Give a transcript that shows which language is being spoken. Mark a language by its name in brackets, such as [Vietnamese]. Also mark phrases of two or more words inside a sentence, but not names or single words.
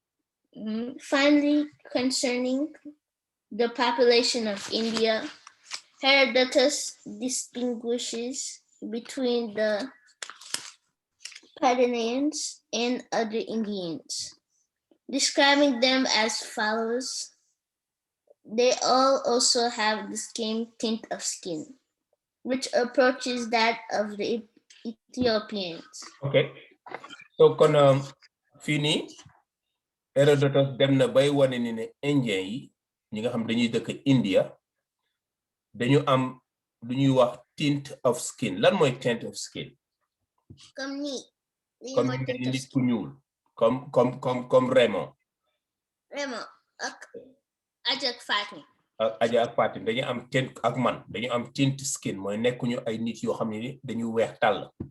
[English] Finally, concerning the population of India, Herodotus distinguishes between the Patanians and other Indians, describing them as follows. They all also have the same tint of skin, which approaches that of the Ethiopians. Okay. [Wolof] So kon fini Herodotus dem na bay wane ni ne Indien yi ñi nga xam dañuy dëkk India dañu am lu ñuy wax [English] tint of skin. [Wolof] Lan mooy [English] tint of skin? [Wolof] Comme ni. Comme nit ku ñuul. Comme Raymond. Raymond ak Aja ak Fatim. Aja ak Fatim dañu am tint ak man dañu am [English] tint skin [Wolof] mooy nekkuñu ay nit yoo xam ne ni dañu weex tàll.